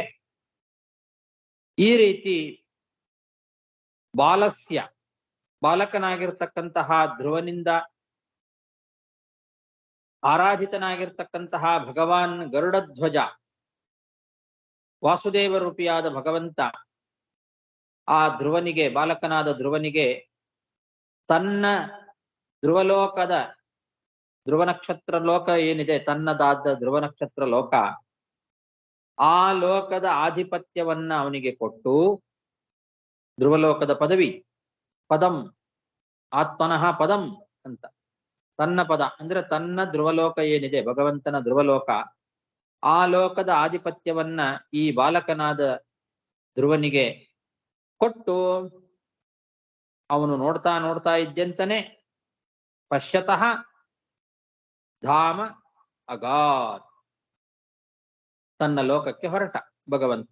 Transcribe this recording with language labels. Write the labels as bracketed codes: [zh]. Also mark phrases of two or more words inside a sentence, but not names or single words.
[kn] ಈ ರೀತಿ ಬಾಲಸ್ಯ ಬಾಲಕನಾಗಿರ್ತಕ್ಕಂತಹ ಧ್ರುವನಿಂದ ಆರಾಧಿತನಾಗಿರ್ತಕ್ಕಂತಹ ಭಗವಾನ್ ಗರುಡಧ್ವಜ ವಾಸುದೇವ ರೂಪಿಯಾದ ಭಗವಂತ ಆ ಧ್ರುವನಿಗೆ, ಬಾಲಕನಾದ ಧ್ರುವನಿಗೆ ತನ್ನ ಧ್ರುವಲೋಕದ ಧ್ರುವ ನಕ್ಷತ್ರ ಲೋಕ ಏನಿದೆ, ತನ್ನದಾದ ಧ್ರುವ ನಕ್ಷತ್ರ ಲೋಕ, ಆ ಲೋಕದ ಆಧಿಪತ್ಯವನ್ನ ಅವನಿಗೆ ಕೊಟ್ಟು, ಧ್ರುವಲೋಕದ ಪದವಿ ಪದಂ, [sa] ಆತ್ಮನಃ ಪದಂ [kn] ಅಂತ, ತನ್ನ ಪದ ಅಂದ್ರೆ ತನ್ನ ಧ್ರುವಲೋಕ ಏನಿದೆ, ಭಗವಂತನ ಧ್ರುವಲೋಕ, ಆ ಲೋಕದ ಆಧಿಪತ್ಯವನ್ನ ಈ ಬಾಲಕನಾದ ಧ್ರುವನಿಗೆ ಕೊಟ್ಟು, ಅವನು ನೋಡ್ತಾ ನೋಡ್ತಾ ಇದ್ದಂತನೇ [sa] ಪಶ್ಯತಃ ಧಾಮ ಅಗಾತ್, [kn] ತನ್ನ ಲೋಕಕ್ಕೆ ಹೊರಟ ಭಗವಂತ.